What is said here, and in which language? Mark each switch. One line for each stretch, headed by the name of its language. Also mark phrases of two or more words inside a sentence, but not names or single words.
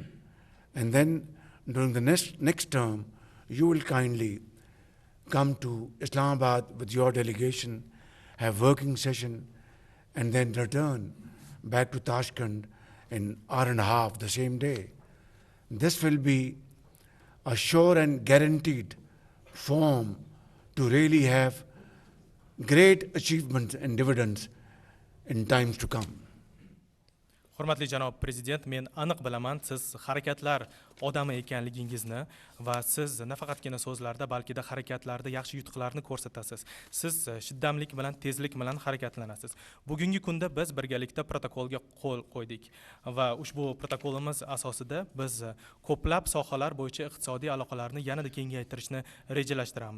English: And then during the next term, you will kindly come to Islamabad with your delegation, have working session, and then return back to Tashkent in 1.5 hours the same day. This will be a sure and guaranteed form to really have great achievements and dividends in times to come.
Uzbek: Hurmatli janob prezident, men aniq bilaman siz harakatlar odami ekanligingizni va siz nafaqatgina so'zlarda, balki-da harakatlarda yaxshi yutuqlarni ko'rsatasiz. Siz shiddamlik bilan, tezlik bilan harakatlanasiz. Bugungi kunda biz birgalikda protokolga qo'l qo'ydik va ushbu protokolimiz asosida biz ko'plab sohalar bo'yicha iqtisodiy aloqalarni yanada kengaytirishni rejalashtiramiz.